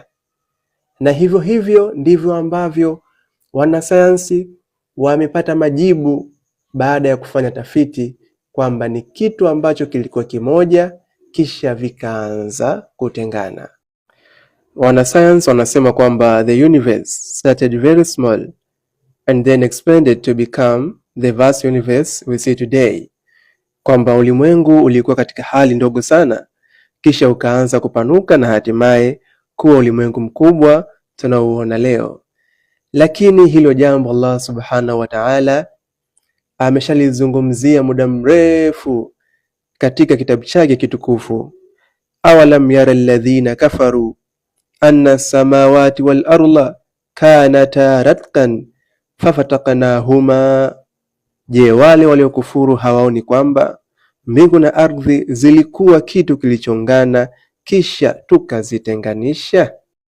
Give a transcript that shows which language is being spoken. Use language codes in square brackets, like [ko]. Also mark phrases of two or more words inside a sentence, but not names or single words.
[sw] Na hivyo hivyo ndivyo ambavyo wanasayansi wamepata majibu baada ya kufanya tafiti, kwamba ni kitu ambacho kilikuwa kimoja kisha vikaanza kutengana. Wanasayansi wanasema kwamba [en] the universe started very small and then expanded to become the vast universe we see today, [sw] kwamba ulimwengu ulikuwa katika hali ndogo sana kisha ukaanza kupanuka na hatimaye kuwa ulimwengu mkubwa tunaoona leo. Lakini hilo jambo [ar] الله سبحانه وتعالى [sw] ameshalizungumzia muda mrefu katika kitabu chake kitukufu. [ar] أولم ير الذين كفروا أن السماوات والأرض كانتا رتقا ففتقناهما, je, [sw] wale waliokufuru hawaoni kwamba mbingu na ardhi zilikuwa kitu kilichongana kisha tukazitenganisha?